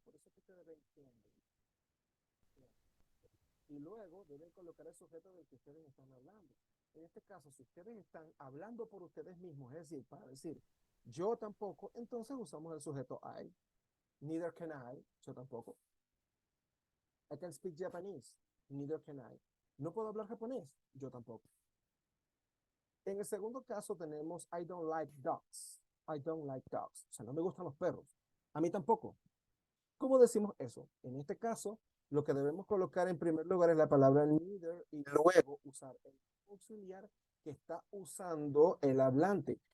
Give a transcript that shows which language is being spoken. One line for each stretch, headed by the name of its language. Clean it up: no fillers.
Spanish: Por eso es que ustedes ven can. Y luego deben colocar el sujeto del que ustedes están hablando. En este caso, si ustedes están hablando por ustedes mismos, es decir, para decir yo tampoco, entonces usamos el sujeto I.
English: Neither can I,
Spanish: yo tampoco.
English: I can speak Japanese, neither can I.
Spanish: No puedo hablar japonés, yo tampoco. En el segundo caso tenemos
English: I don't like dogs. I don't like dogs.
Spanish: O sea, no me gustan los perros. A mí tampoco. ¿Cómo decimos eso? En este caso, lo que debemos colocar en primer lugar es la palabra neither y luego usar el auxiliar que está usando el hablante.